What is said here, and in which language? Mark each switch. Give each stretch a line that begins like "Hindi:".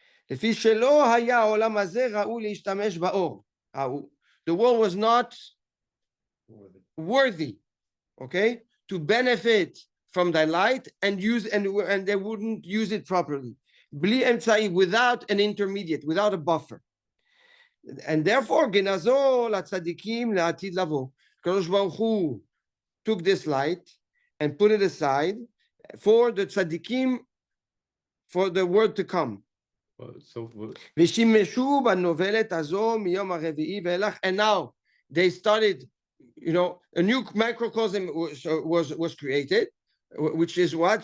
Hebrew: לפי שלא היה העולם הזה ראוי להשתמש באור.
English: The world was not worthy, okay, to benefit from thy light and they wouldn't use it properly.
Hebrew: בלי אמצעי,
English: without an intermediate, without a buffer. And therefore,
Hebrew: גנזו לצדיקים לעתיד לבוא.
English: הקדוש ברוך הוא took this light and put it aside for the tzaddikim, for the word to come.
Hebrew: ושימשו בנובלת הזו מיום הרביעי ואילך,
English: and now they started, a new microcosm was created which is what?